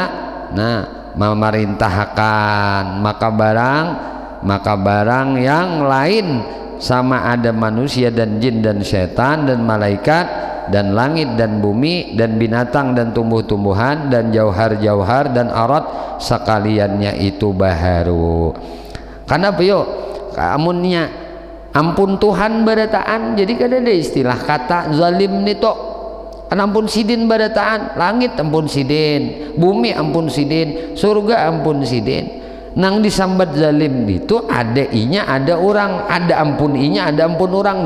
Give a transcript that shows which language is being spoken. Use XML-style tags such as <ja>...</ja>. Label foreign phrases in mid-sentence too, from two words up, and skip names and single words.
<ms>memerintahkan maka barang yang lain, sama ada manusia dan jin dan setan dan malaikat dan langit dan bumi dan binatang dan tumbuh-tumbuhan dan jauhar-jauhar dan arat, sekaliannya itu baharu.</ms> <bjn>Karena yuk amunnya ampun Tuhan barataan, jadi kada ada istilah kata zalim nito. Ampun sidin barataan, langit ampun sidin, bumi ampun sidin, surga ampun sidin. Nang disambat zalim itu ada inya ada orang, ada ampun inya ada ampun orang.</bjn>